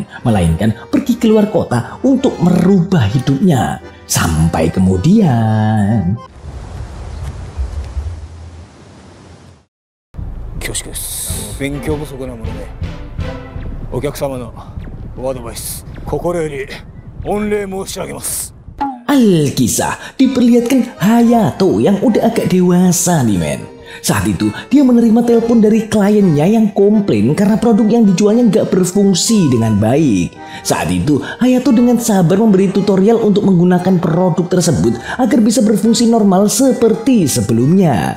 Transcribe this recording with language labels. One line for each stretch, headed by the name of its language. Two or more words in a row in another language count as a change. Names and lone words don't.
Indonesian: Melainkan pergi keluar kota untuk merubah hidupnya. Sampai kemudian...
Japanese: 恐縮です。勉強不足なもので、お客様のおアドバイス、心より御礼申し上げます。
Indonesian: Alkisah diperlihatkan Hayato yang udah agak dewasa nih, men. Saat itu dia menerima telepon dari kliennya yang komplain karena produk yang dijualnya nggak berfungsi dengan baik. Saat itu Hayato dengan sabar memberi tutorial untuk menggunakan produk tersebut agar bisa berfungsi normal seperti sebelumnya.